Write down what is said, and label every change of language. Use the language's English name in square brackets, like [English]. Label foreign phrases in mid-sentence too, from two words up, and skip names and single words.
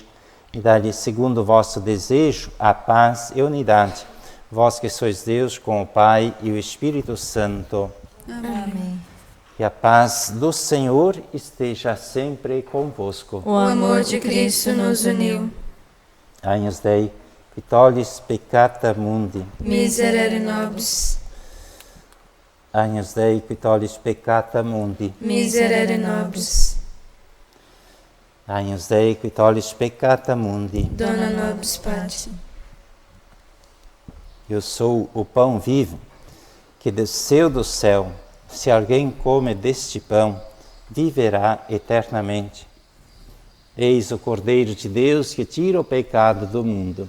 [Portuguese] E dai-lhe, segundo o vosso desejo, a paz e a unidade. Vós que sois Deus com o Pai e o Espírito Santo. Amém. Que a paz do Senhor esteja sempre convosco. O amor de Cristo nos uniu. [Latin] Agnus Dei, qui tollis peccata mundi. Miserere nobis. Agnus Dei, qui tollis peccata mundi. Miserere nobis. Agnus Dei, qui tollis peccata mundi. Dona nobis Pati. [Portuguese] Eu sou o pão vivo que desceu do céu. Se alguém come deste pão, viverá eternamente. Eis o Cordeiro de Deus que tira o pecado do mundo.